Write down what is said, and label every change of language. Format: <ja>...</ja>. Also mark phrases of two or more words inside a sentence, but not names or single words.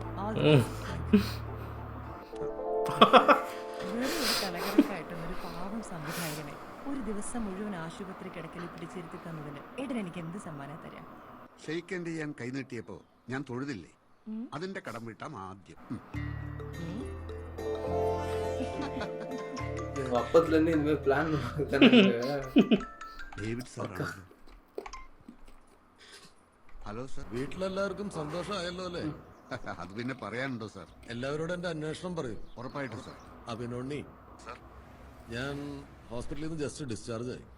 <ml>വേറെ ഒരു കലകരക്കായിട്ടും ഒരു പാവം സംവിധായകനെ ഒരു ദിവസം മുഴുവൻ ആശുപത്രി കിടക്കലിൽ പിടിച്ചിരുത്തി തന്നതിന് ഏട്ടൻ എനിക്ക് എന്ത് സമ്മാനം തരാം? ഷെയ്ക്ക് ചെയ്യാൻ കൈനീട്ടിയപ്പോ ഞാൻ തൊഴുതില്ലേ, അതിന്റെ കടം വീട്ടാം ആദ്യം.</ml> <ta>அப்பத்துலேருந்து இனிமேல் பிளான்</ta> <ml>ഡേവിഡ് സാറാണ്. ഹലോ സാർ. വീട്ടിലെല്ലാവർക്കും സന്തോഷമായല്ലോ അല്ലേ? അത് പിന്നെ പറയാനുണ്ടോ സാർ? എല്ലാവരോടും എൻ്റെ അന്വേഷണം പറയും. ഉറപ്പായിട്ടും സാർ. അഭിനോണ്ണി സാർ, ഞാൻ ഹോസ്പിറ്റലിൽ നിന്ന്</ml> <en>just discharge</en> <ml>ആയി.</ml>